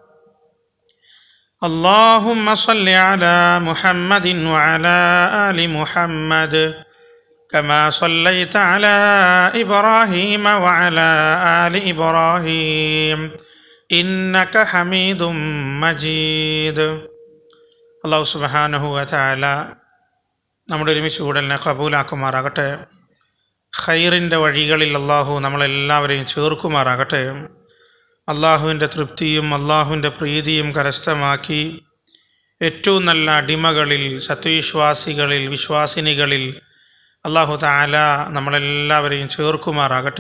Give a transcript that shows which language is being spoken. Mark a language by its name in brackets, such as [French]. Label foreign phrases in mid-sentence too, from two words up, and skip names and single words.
[Arabic] اللهم صل على محمد وعلى آل محمد كما صليت على إبراهيم وعلى آل إبراهيم إنك حميد مجيد. الله سبحانه و تعالى [Malayalam] നമ്മുടെ ഒരുമിച്ച് കൂടലിനെ കബൂലാക്കുമാറാകട്ടെ. ഖൈറിൻ്റെ വഴികളിൽ അള്ളാഹു നമ്മളെല്ലാവരെയും ചേർക്കുമാറാകട്ടെ. അള്ളാഹുവിൻ്റെ തൃപ്തിയും അള്ളാഹുവിൻ്റെ പ്രീതിയും കരസ്ഥമാക്കി ഏറ്റവും നല്ല അടിമകളിൽ, സത്യവിശ്വാസികളിൽ, വിശ്വാസിനികളിൽ [Arabic] الله تعالى [Malayalam] നമ്മളെല്ലാവരെയും ചേർക്കുമാറാകട്ടെ.